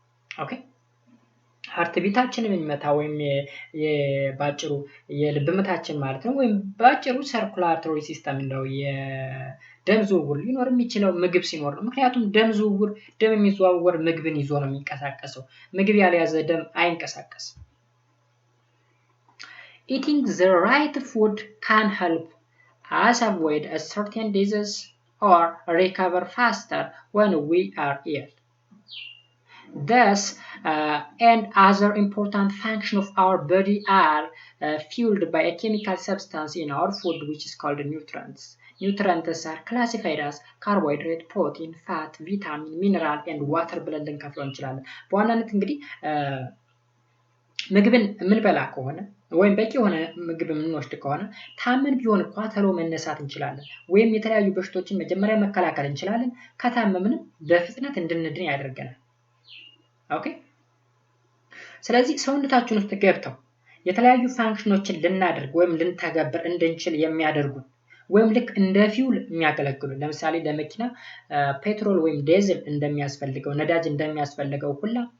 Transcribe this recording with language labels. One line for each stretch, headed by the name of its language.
Amharic: ኦኬ ሃርት ቢታችን የሚመታ ወይም የባጭሩ የልብ ምታችን ማለት ነው ወይም ባጭሩ ሰርኩላቶሪ ሲስተም ነው የደም ዝውውር ሊኖር የሚችለው ምግብ ሲኖር ነው። ምክንያቱም ደም ዝውውር ደም የሚዘዋወር ምግብን ይዞ ነው የሚንቀሳቀሰው። ምግብ ያልያዘ ደም አይንቀሳቀስም።
English: Eating the right food can help us avoid a certain disease or recover faster when we are ill. Thus, and other important functions of our body are fueled by a chemical substance in our food which is called nutrients. Nutrients are classified as carbohydrate, protein, fat, vitamin, mineral and water
Amharic: ብለን ልንከፍለው እንችላለን። በዋናነት እንግዲህ ምግብን የምንበላ ከሆነ ወይም በቂ የሆነ ምግብ የምንወስድ ከሆነ ታመን ቢሆን እንኳን ተሎ መነሳት እንችላለን ወይም የተለያዩ በሽታዎችን መጀመሪያ መከላከል እንችላለን ከታመምንም በፍጥነት እንድንድን ያደርገናል ኦኬ ስለዚህ ሰውነታችን ውስጥ ገብተው የተለያዩ ፋንክሽኖችን ልናደርግ ወይም ልንተገብር እንድንችል የሚያደርጉ ወይም ልክ እንደ ፊውል የሚያገለግሉ ለምሳሌ ለመኪና ፔትሮል ወይም ዲዝል እንደሚያስፈልገው ነዳጅ እንደሚያስፈልገው ሁላ